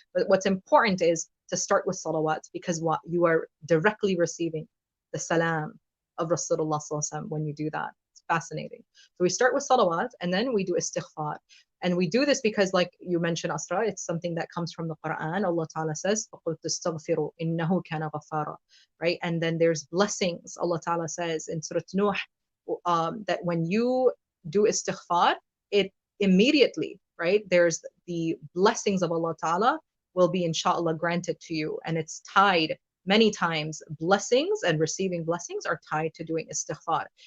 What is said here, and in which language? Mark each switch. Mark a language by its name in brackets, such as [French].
[English] But what's important is to start with salawat, because what you are directly receiving the salam of Rasulullah when you do that. It's fascinating. So we start with salawat, and then we do istighfar. And we do this because, like you mentioned, Asra, it's something that comes from the Quran. [Arabic] Allah Ta'ala [English] says, [Arabic] فَقُلْ تَسْتَغْفِرُوا إِنَّهُ كَانَ غَفَّارًا, [English] right? And then there's blessings. Allah Ta'ala says in Surah Nuh that when you do istighfar, it immediately, right, there's the blessings of Allah Ta'ala will be inshallah granted to you. And it's tied many times, blessings and receiving blessings are tied to doing istighfar.